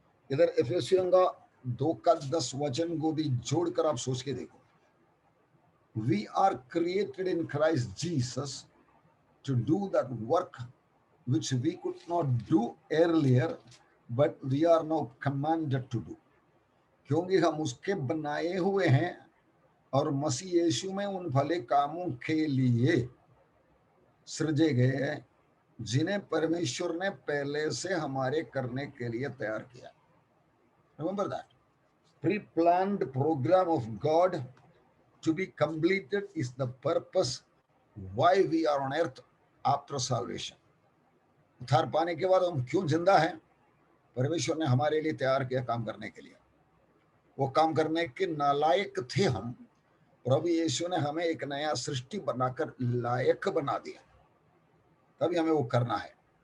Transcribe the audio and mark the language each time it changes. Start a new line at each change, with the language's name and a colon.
Hindi: इधर एफेसियों का 2:10 वचन को भी जोड़कर आप सोच के देखो,
English: We are created in Christ Jesus to do that work which we could not do earlier, but we are now commanded to do.
Hindi: क्योंकि हम उसके बनाए हुए हैं और मसीह यीशु में उन भले कामों के लिए सृजे गए हैं जिन्हें परमेश्वर ने पहले से हमारे करने के लिए तैयार किया।
English: Remember that. Pre-planned program of God to be completed is the purpose why we are on earth after salvation.
Hindi: उद्धार पाने के बाद हम क्यों जिंदा हैं? परमेश्वर ने हमारे लिए तैयार किया काम करने के लिए। वो काम करने के नालायक थे हम, प्रभु यीशु ने हमें एक नया सृष्टि बनाकर लायक बना दिया, तभी हमें वो करना है।